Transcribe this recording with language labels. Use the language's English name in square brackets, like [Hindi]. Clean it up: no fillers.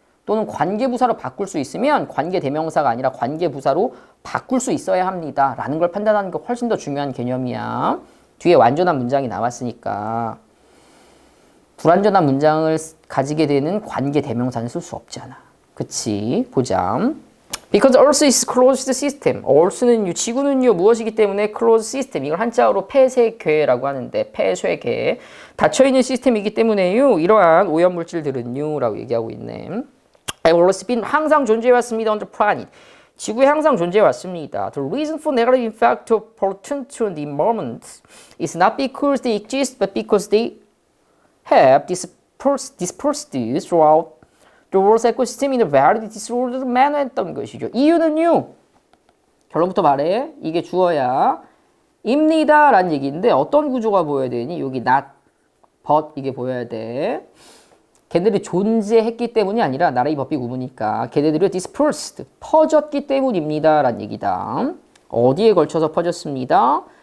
[Korean] 또는 관계부사로 바꿀 수 있으면 관계대명사가 아니라 관계부사로 바꿀 수 있어야 합니다 라는 걸 판단하는 게 훨씬 더 중요한 개념이야. 뒤에 완전한 문장이 나왔으니까 불완전한 문장을 가지게 되는 관계대명사는 쓸 수 없잖아. 그치? 보자. [English] Because Earth is closed system. [Korean] Earth는 지구는요 무엇이기 때문에 closed system. 이걸 한자어로 폐쇄궤라고 하는데 폐쇄궤. 닫혀있는 시스템이기 때문에요. 이러한 오염물질들은요 라고 얘기하고 있네. [English] Have always been [Korean] 항상 존재해왔습니다. [English] on the planet. [Korean] 지구에 항상 존재해왔습니다. [English] The reason for negative impact of pollution to the environment is not because they exist, but because they have dispersed throughout the world's ecosystem in a very disordered manner [Korean] 했던 것이죠. 이유는요. 결론부터 말해. 이게 주어야. 입니다. 라는 얘기인데 어떤 구조가 보여야 되니? 여기 not, but 이게 보여야 돼. 걔네들이 존재했기 때문이 아니라 나라의 법비 구분이니까 걔네들이 dispersed, 퍼졌기 때문입니다. 라는 얘기다. 어디에 걸쳐서 퍼졌습니다?